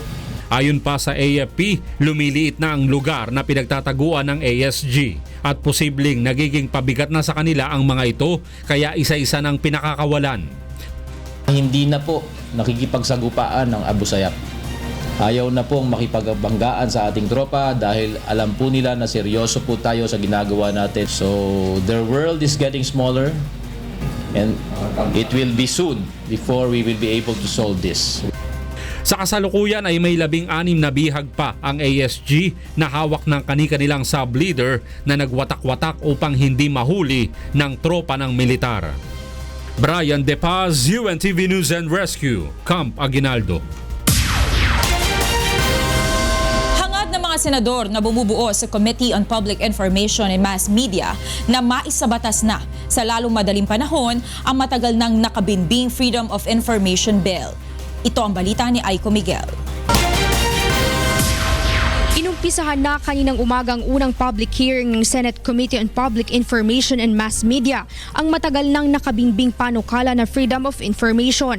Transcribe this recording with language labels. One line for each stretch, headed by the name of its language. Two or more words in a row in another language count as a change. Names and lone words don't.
Filipino: Ayon pa sa AFP, lumiliit na ang lugar na pinagtataguan ng ASG at posibleng nagiging pabigat na sa kanila ang mga ito kaya isa-isa ng pinakakawalan. Hindi na po nakikipagsagupaan ng Abu Sayyaf. Ayaw na pong makipagbanggaan sa ating tropa dahil alam po nila na seryoso po tayo sa ginagawa natin.
English: So their world is getting smaller and it will be soon before we will be able to solve this.
Filipino: Sa kasalukuyan ay may 16 na bihag pa ang ASG na hawak ng kani-kanilang sub-leader na nagwatak-watak upang hindi mahuli ng tropa ng militar. Brian De Paz, UNTV News and Rescue, Camp Aguinaldo. Senador na bumubuo sa Committee on Public Information and Mass Media na maisabatas na sa lalong madaling panahon ang matagal nang nakabinbing Freedom of Information Bill. Ito ang balita ni Aiko Miguel. Inumpisahan na kaninang umagang unang
English: public hearing
Filipino: ng Senate Committee on Public Information and Mass Media ang matagal nang nakabingbing panukala na Freedom of Information.